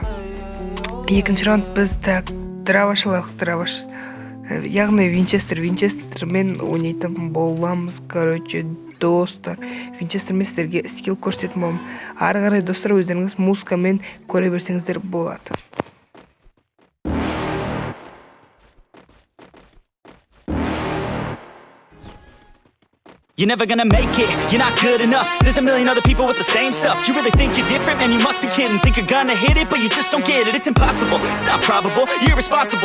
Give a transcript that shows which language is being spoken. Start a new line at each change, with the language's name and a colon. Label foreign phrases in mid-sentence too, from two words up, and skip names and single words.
Kazakh: Екінші раунд біз драваш. Яғни Винчестермен ойнайтын боламыз. Короче, достар, Винчестермен сіздерге скилл көрсететін боламын. Ары қарай достар, өздеріңіз музыкамен көре берсеңіздер болады.
English: You're never gonna make it, you're not good enough. There's a million other people with the same stuff. You really think you're different? Man, you must be kidding. Think you're gonna hit it, but you just don't get it. It's impossible, it's not probable, you're irresponsible.